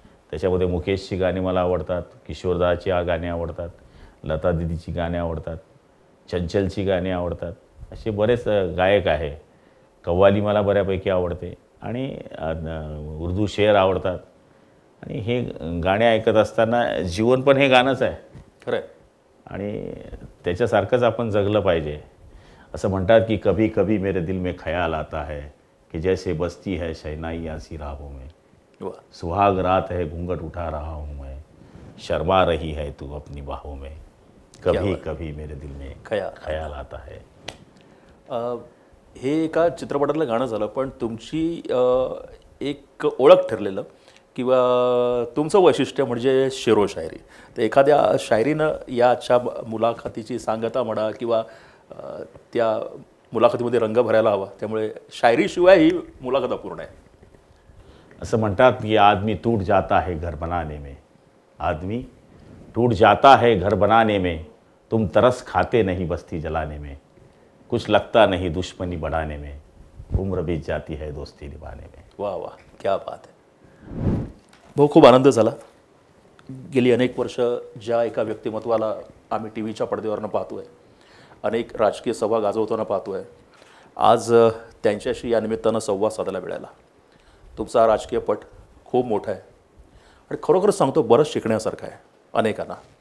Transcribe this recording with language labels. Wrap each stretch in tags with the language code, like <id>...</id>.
<mr>त्याच्यामध्ये मुकेशची गाणी मला आवडतात, किशोरदाची गाणी आवडतात, लता दीदीची गाणी आवडतात, चंचलची गाणी आवडतात. असे बरेच गायक आहे. कव्वाली मला बऱ्यापैकी आवडते आणि उर्दू शेर आवडतात. आणि हे गाणे ऐकत असताना जीवन पण हे गाणंच आहे. खरं आहे. आणि त्याच्यासारखंच आपण जगलं पाहिजे. असं म्हणतात की</mr> <hi>कभी कभी मेरे दिल में ख्याल आता है कि जैसे बसती है शहनाई यासी राहों में,</hi> <mr>वा.</mr> <hi>सुहाग रात है घूंघट उठा रहा हूँ मैं, शर्मा रही है तू अपनी बाहों में, कभी कभी मेरे दिल में ख्याल आता है.</hi> <mr>हे एका चित्रपटातलं गाणं झालं, पण तुमची एक ओळख ठरलेलं किंवा तुमचं वैशिष्ट्य म्हणजे शेरो शायरी. तर एखाद्या शायरीनं या आजच्या मुलाखतीची सांगता म्हणा किंवा त्या मुलाखतीमध्ये रंग भरायला हवा. त्यामुळे शायरीशिवाय ही मुलाखत अपूर्ण आहे. असं म्हणतात की</mr> <hi>आदमी टूट जाता है घर बनाने में, आदमी टूट जाता है घर बनाने में, तुम तरस खाते नहीं बस्ती जलाने में, कुछ लगता नहीं दुश्मनी बढ़ाने में, उम्र बीत जाती है दोस्ती निभाने में.</hi> <mr>वा वा,</mr> <hi>क्या बात</hi> <mr>आहे. भाऊ, खूप आनंद झाला. गेली अनेक वर्ष ज्या एका व्यक्तिमत्वाला आम्ही टी व्हीच्या पडद्यावरनं पाहतो आहे, अनेक राजकीय सभा गाजवताना पाहतो आहे, आज त्यांच्याशी या निमित्तानं संवाद साधायला मिळाला. तुमचा राजकीय पट खूप मोठा आहे आणि खरोखरच सांगतो बरंच शिकण्यासारखं आहे अनेकांना.</mr>